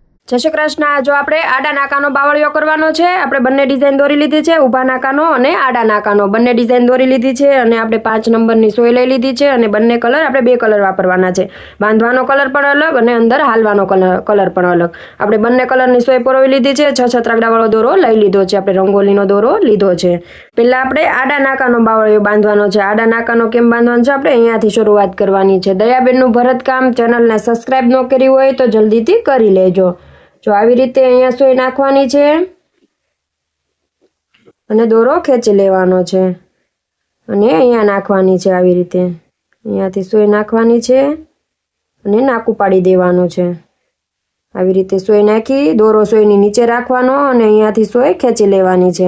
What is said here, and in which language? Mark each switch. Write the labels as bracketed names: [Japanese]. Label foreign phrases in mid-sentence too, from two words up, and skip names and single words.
[Gujarati] જય શ્રી કૃષ્ણ। જો આપણે આડા નાકાનો બાવળિયો કરવાનો છે। આપણે બંને ડિઝાઇન દોરી લીધી છે, ઊભા નાકાનો અને આડા નાકાનો બંને ડિઝાઇન દોરી લીધી છે અને આપણે 5 નંબરની સોય લઈ લીધી છે અને બંને કલર આપણે 2 કલર વાપરવાના છે। બાંધવાનો કલર પણ અલગ અને અંદર હાલવાનો કલર પણ અલગ। આપણે બંને કલરની સોય પરોવી લીધી છે। 6 છત્રાકડાવાળો દોરો લઈ લીધો છે। આપણે રંગોળીનો દોરો લીધો છે। પહેલા આપણે આડા નાકાનો બાવળિયો બાંધવાનો છે। આડા નાકાનો કેમ બાંધવાનો છે આપણે અહીંયાથી શરૂઆત કરવાની છે। દયાબેનનું ભરતકામ ચેનલને સબ્સ્ક્રાઇબ ન કરી હોય તો જલ્દીથી કરી લેજો। जो આવી રીતે અહીંયા સોય નાખવાની છે અને દોરો ખેંચી લેવાનો છે અને અહીંયા નાખવાની છે। આવી રીતે અહીંયાથી સોય નાખવાની છે અને નાકું પાડી દેવાનું છે। આવી રીતે સોય નાખી દોરો સોયની નીચે રાખવાનો અને અહીંયાથી સોય ખેંચી લેવાની છે।